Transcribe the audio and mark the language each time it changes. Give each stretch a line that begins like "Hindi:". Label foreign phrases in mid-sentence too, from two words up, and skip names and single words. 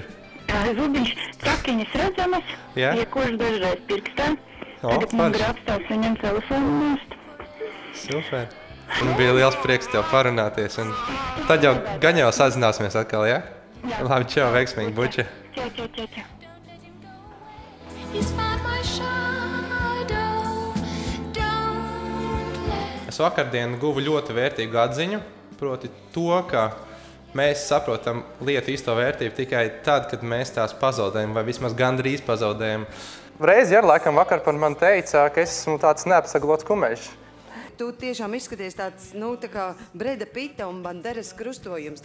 Latvian: Zubiņš, sakiņas redzamas, Jā? iekoši dažreiz pirkstā. O, Tagad man forši. grābstās viņam telefonu nost. Super. Un bija liels prieks tev parunāties. Un tad jau gan jau sazināsimies atkal, ja? Jā. Labi, čau, veiksmīgi, buči. Čau.
English: He's found my shadow. Don't let
Latvian: Es vakardien guvu ļoti vērtīgu atziņu, proti to, ka mēs saprotam lietu īsto vērtību tikai tad, kad mēs tās pazaudējam, vai vismaz gandrīz pazaudējam. Reiz, ja laikam vakar par mani teica, ka es esmu tāds neapsaglots kumeļš. Tu tiešām izskaties tāds, nu, tā kā Breda Pita un Banderas krustojums.